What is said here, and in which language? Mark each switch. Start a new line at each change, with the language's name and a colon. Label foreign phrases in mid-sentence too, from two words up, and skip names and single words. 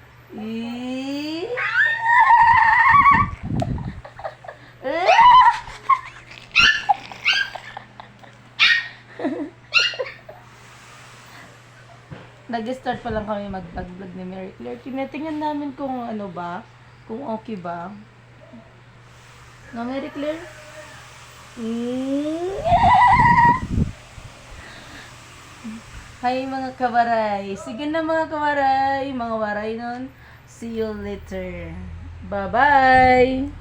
Filipino: Nag-start pa lang kami mag-vlog ni Mary Claire. Tinatingnan namin kung ano ba, kung okay ba. No, Mary Claire?
Waray: Hi mga kawaray. Sige na mga kawaray. Mga waray nun.
English: See you later. Bye-bye.